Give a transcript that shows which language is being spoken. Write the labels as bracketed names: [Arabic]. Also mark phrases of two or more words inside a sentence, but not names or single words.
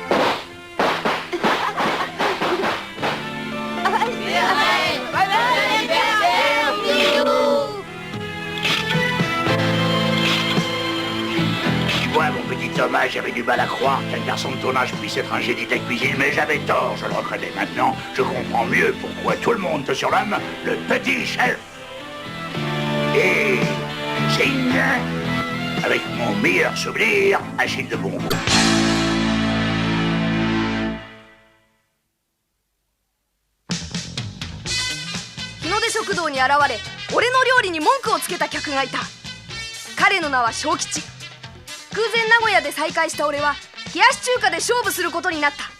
[French] Moi, mon petit Thomas, j'avais du mal à croire qu'un garçon de ton âge puisse être un génie de la cuisine, mais j'avais tort, je le reconnais maintenant. Je comprends mieux pourquoi tout le monde te surnomme le petit chef. Et signe, avec mon meilleur souvenir, Achille de Bongo. [Japanese] 日の出食堂に現れ、俺の料理に文句をつけた客がいた。彼の名は小吉。偶然名古屋で再会した俺は冷やし中華で勝負することになった。